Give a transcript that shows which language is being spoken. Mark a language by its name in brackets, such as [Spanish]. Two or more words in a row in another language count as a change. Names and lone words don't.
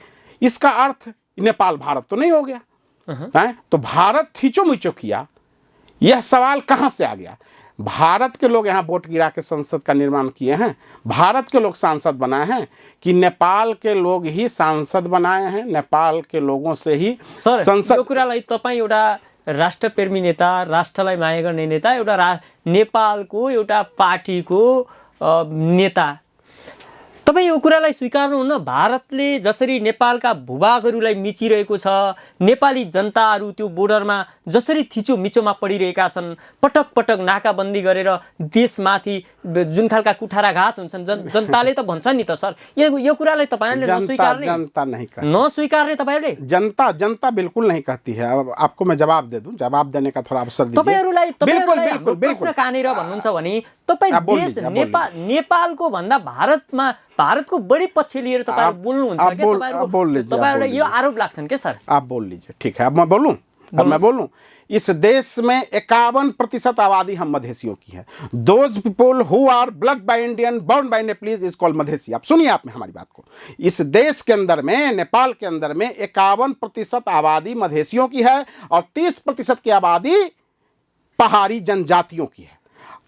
[Hindi] इसका अर्थ नेपाल भारत तो नहीं हो गया है? तो भारत खींचो मिचो किया, यह सवाल कहाँ से आ गया? भारत के लोग यहाँ वोट गिरा के संसद का निर्माण किए हैं, भारत के लोग सांसद बनाए हैं कि नेपाल के लोग ही सांसद बनाए हैं? नेपाल के लोगों से ही संसद। [Nepali] यो कुरालाई तपाईँ एउटा राष्ट्रप्रेमी नेता, राष्ट्रलाई माया गर्ने नेता, एउटा नेपालको एउटा पार्टीको नेता, तपाईँ यो कुरालाई स्वीकार्नुहुन्न? भारतले जसरी नेपालका भूभागहरूलाई मिचिरहेको छ, नेपाली जनताहरू त्यो बोर्डरमा जसरी थिचोमिचोमा पडिरहेका छन्, पटक पटक नाकाबन्दी गरेर देशमाथि जुन खालका कुठाराघात हुन्छन्, जनताले त भन्छन् नि त सर, यो कुरालाई तपाईँहरूले नस्वीकार्ने? [Hindi] जनता नहीं कहती, [Nepali] नस्वीकार्ने तपाईँहरूले? [Hindi] जनता बिल्कुल नहीं कहती है। अब आपको मैं जवाब दे दूं, जवाब देने का थोड़ा अवसर दीजिए। [Nepali] तपाईँहरूलाई प्रश्न कहाँनिर भन्नुहुन्छ भने तपाईँ देश नेपालको भन्दा भारतको बढी पक्ष लिएर तपाईँहरू बोल्नुहुन्छ के? तपाईँहरूलाई यो आरोप लाग्छन् के सर? [Hindi] आप बोल लीजिए। ठीक है, अब मैं बोलूं? अब मैं बोलूं? इस देश में 51% आबादी हम मधेसियों की है। [English] those people who are blood by Indian, born by Nepalese is called Madhesi. [Hindi] आप सुनिए आप में हमारी बात को। इस देश के अंदर में, नेपाल के अंदर में 51% आबादी मधेसियों की है और 30% की आबादी पहाड़ी जनजातियों की है।